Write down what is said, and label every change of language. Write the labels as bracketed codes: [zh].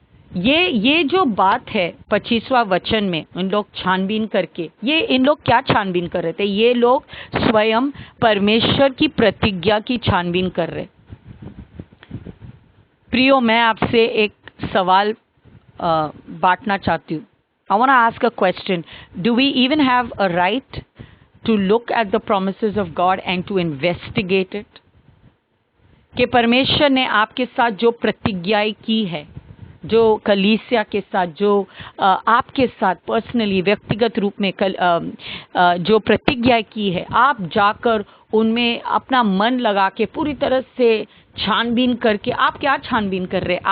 [hi] ये जो बात है 25वां वचन में, इन लोग छानबीन करके, ये इन लोग क्या छानबीन कर रहे थे? ये लोग स्वयं परमेश्वर की प्रतिज्ञा की छानबीन कर रहे। प्रियो, मैं आपसे एक सवाल बांटना चाहती हूँ। [en] I want to ask a question. Do we even have a right to look at the promises of God and to investigate it? [hi] कि परमेश्वर ने आपके साथ जो प्रतिज्ञाएं की है, जो कलीसिया के साथ, जो आपके साथ पर्सनली, व्यक्तिगत रूप में जो प्रतिज्ञाएं की है, आप जाकर उनमें अपना मन लगा के पूरी तरह से छानबीन करके, आप क्या छानबीन कर रहे हैं?